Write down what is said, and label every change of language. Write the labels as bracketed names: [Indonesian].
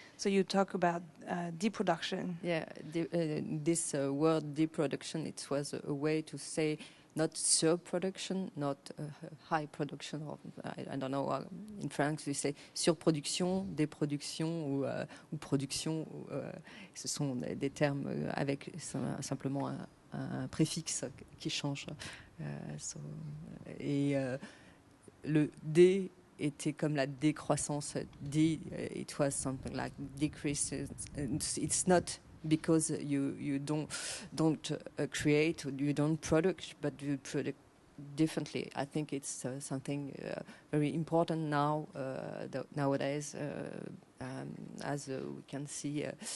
[English] So you talk about deproduction. Yeah, this word deproduction, it was a way to say not surproduction, not high production, or I don't know, in France we say surproduction, [French] déproduction ou production. Ce sont des termes avec simplement un préfixe qui change. Et le dé était comme la décroissance. [English] It was something like decrease. It's not because you don't create, you don't produce, but you produce differently. I think it's something very important now nowadays, as we can see.